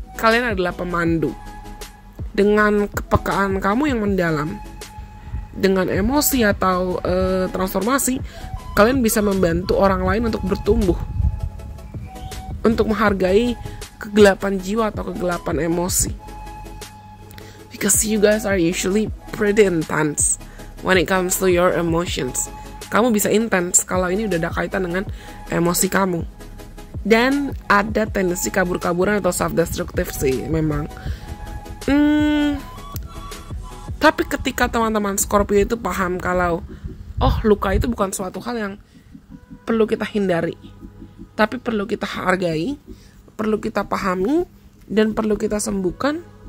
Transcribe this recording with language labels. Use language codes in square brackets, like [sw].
[id] Kalian adalah pemandu. Dengan kepekaan kamu yang mendalam, dengan emosi atau transformasi, kalian bisa membantu orang lain untuk bertumbuh, untuk menghargai kegelapan jiwa atau kegelapan emosi. [en] Because you guys are usually pretty intense when it comes to your emotions. [id] Kamu bisa intens kalau ini udah ada kaitan dengan emosi kamu. Dan ada tendensi kabur-kaburan atau self-destructive sih memang. Tapi ketika teman-teman Scorpio itu paham kalau luka itu bukan suatu hal yang perlu kita hindari, tapi perlu kita hargai, perlu kita pahami, dan perlu kita sembuhkan.